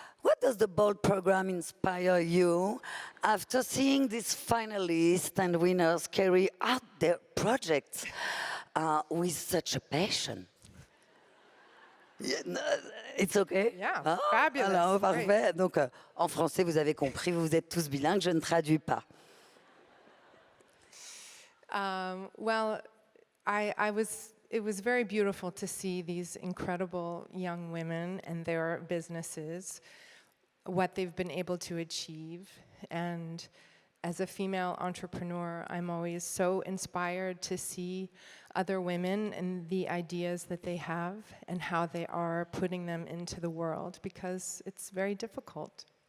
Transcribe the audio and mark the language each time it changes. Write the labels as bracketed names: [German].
[English] What does the BOLD program inspire you after seeing these finalists and winners carry out their projects with such a passion? Yeah, no, it's okay? Yeah, Ah, fabulous. [French] alors, [English] Great. [French] parfait. Donc, en français, vous avez compris, vous êtes tous bilingues, je ne traduis pas. [English] Well, it was very beautiful to see these incredible young women and their businesses, what they've been able to achieve. And as a female entrepreneur, I'm always so inspired to see other women and the ideas that they have and how they are putting them into the world, because it's very difficult.